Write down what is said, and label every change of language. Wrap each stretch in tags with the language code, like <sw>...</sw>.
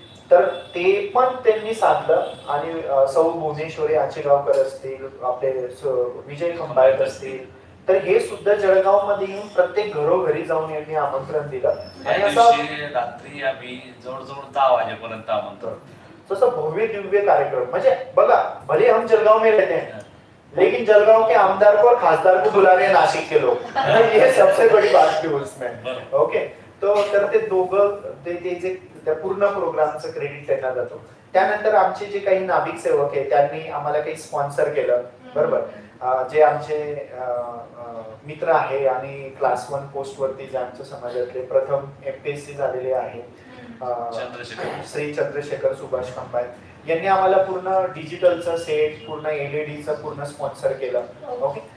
<mr>तर ते पण त्यांनी साधलं आणि सौ भुवनेश्वरी आचेगावकर असतील, आपले विजय खंबायत असतील, तर हे सुद्धा जळगावमध्ये येऊन प्रत्येक घरोघरी जाऊन यांनी आमंत्रण दिलं. आणि असं रात्री आम्ही जवळजवळ 10 वाजेपर्यंत आमंत्रण, तसं भव्य दिव्य कार्यक्रम. म्हणजे बघा</mr> <hi>भले हम जळगाव में रहते हैं लेकिन जलगांव के आमदार को और खासदार को बुला रहे हैं नासिक के लोग. ये सबसे बड़ी बात थी उसमें.</hi> <mr>ओके, तो तर ते दोघं ते जे त्या पूर्ण प्रोग्रामचं क्रेडिट त्यांना जातो. त्यानंतर आमचे जे काही नाभिक सेवक आहे त्यांनी आम्हाला काही स्पॉन्सर केलं, बरोबर. जे आमचे मित्र आहे आणि क्लास 1 पोस्ट वरती जे आमच्या समाजातले प्रथम MPSC झालेले आहे श्री चंद्रशेखर सुभाष खंबाळे यांनी आम्हाला पूर्ण डिजिटलचं सेट, पूर्ण LEDचं पूर्ण स्पॉन्सर केलं. ओके,</mr>